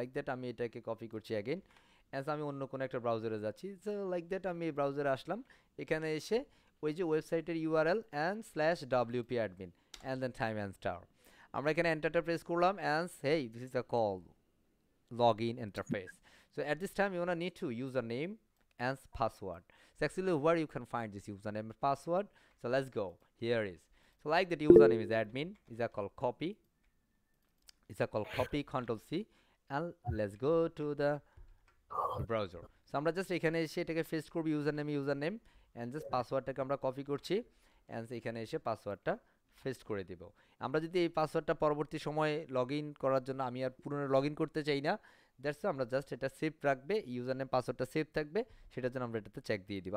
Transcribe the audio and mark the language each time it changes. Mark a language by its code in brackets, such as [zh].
[bn] Like that আমি এটাকে copy করছি অ্যাগেন, অ্যান্ড আমি অন্য কোনো একটা ব্রাউজারে যাচ্ছি, সো লাইক দ্যাট আমি এই ব্রাউজারে আসলাম, এখানে এসে ওই যে ওয়েবসাইটের URL and /wp-admin and then time and star, আমরা এখানে এন্টারটা প্রেস করলাম, [en] And hey this is the call login interface. So at this time you wanna need to username and password. So actually where you can find this username and password, so let's go, here is, so like that username is admin, is a called copy, control C, and let's go to the browser. [bn] So আমরা just এখানে এসে এটাকে paste করব, username and just পাসওয়ার্ডটাকে আমরা copy করছি, and এখানে এসে পাসওয়ার্ডটা পেস্ট করে দিব। আমরা যদি এই পাসওয়ার্ডটা পরবর্তী সময়ে লগইন করার জন্য আমি আর পুনরায় লগইন করতে চাই না, দ্যাটস আমরা জাস্ট এটা সেভ রাখবে, ইউজারনেম পাসওয়ার্ডটা সেভ থাকবে, সেটার জন্য আমরা এটাতে চেক দিয়ে দিব।